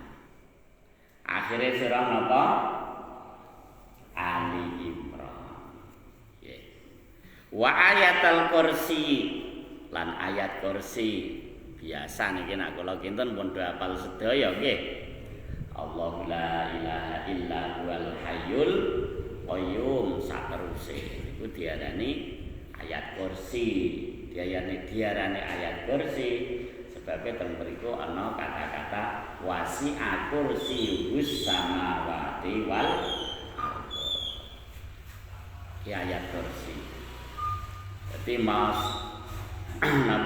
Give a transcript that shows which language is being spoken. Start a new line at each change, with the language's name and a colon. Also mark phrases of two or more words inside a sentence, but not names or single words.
Javanese: Akhire surah napa? Ali Imran. Nggih.
Arabic: وآية الكرسي
Javanese: lan ayat kursi. Biasa niki nek kula kinten pun do hafal sedaya nggih.
Arabic: الله لا إله إلا هو الحي القيوم
Javanese: sateruse niku diarani ayat kursi. Diarani ayat kursi sebabnya teng mriku ana kata-kata
Arabic: وسع كرسيه السماوات والأرض.
Javanese: Ki ayat kursi. Dadi mas napa?